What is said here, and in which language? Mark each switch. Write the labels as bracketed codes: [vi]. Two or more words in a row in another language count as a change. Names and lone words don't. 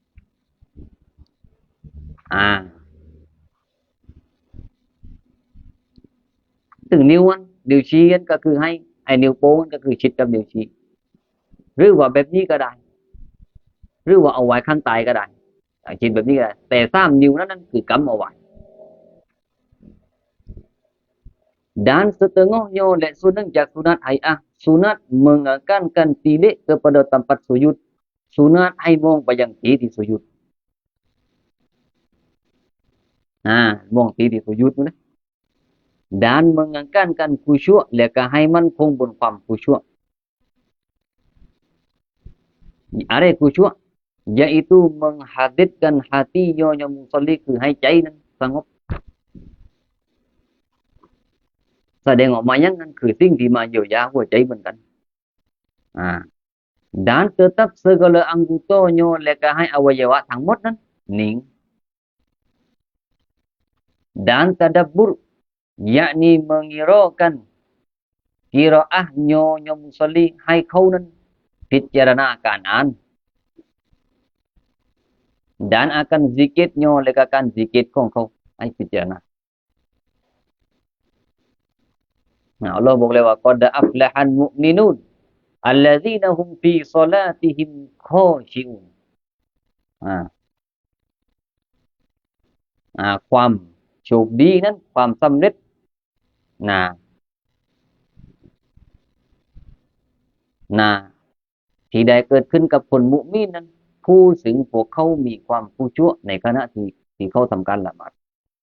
[th] ถึงนิ้วชี้ก็คือให้ไอ้นิ้วโป้งก็คือชิดกับนิ้วชี้หรือว่าแบบนี้ก็ได้หรือว่าเอาไว้ข้างใต้ก็ได้ชิดแบบนี้ก็ได้แต่3นิ้วนั้นคือกำเอาไว้ [ms] dan setengahnya [th] และส่วนหนึ่งจากสุนัตไฮสุนัต [ms] mengekankan tilik kepada tempat sujud [th] สุนัตให้มองไปยังที่ที่สุยุด มองที่ที่สุยุดนะ [ms] dan mengekankan khusyuk [th] และก็ให้มั่นคงบนความขุsyukอะไรขุ syuk [ms] yaitu menghadirkan hatinya yang musalli [th] คือให้ใจนั้นสงบ แสดงออกมาอย่างนั้นคือสิ่งที่มาเยียวยาหัวใจเหมือนกัน [ms] dan tetap segala anggotanya [th] และก็ให้อวัยวะทั้งหมดนั้นนิ่ง [ms] dan tadabbur yakni mengirakan qiraahnya yang musalli [th] ให้เขานั้นพิจารณาการอ่าน [ms] dan akan zikirnya [th] และก็การซิกิรของเขาให้พิจารณา อัลเลาะห์บอกเลยว่า [ar] قد أفلح المؤمنون الذين هم في صلاتهم خاشعون [th] ความโชคดีนั้นความสำเร็จที่ได้เกิดขึ้นกับคนมุมินนั้นผู้ซึ่งพวกเขามีความขุชุในขณะที่เขาทำการละหมาด